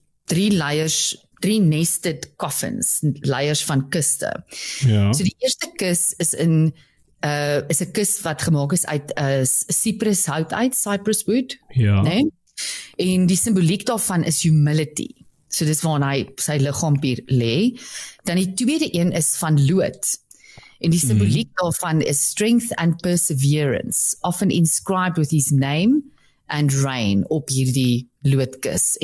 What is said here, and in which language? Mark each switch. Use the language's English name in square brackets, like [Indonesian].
[English] 3 layers, 3 nested coffins, layers van kiste. [Afrikaans] Ja. So die eerste kus is 'n kus wat gemaak is uit cypress hout uit, cypress wood. Ja. Nee? En die simboliek daarvan is humility. So dis waar hy sy liggaampie lê. Dan die tweede een is van lood. En die simboliek daarvan is [English] strength and perseverance, often inscribed with his name and reign [Afrikaans] op hierdie loodkus.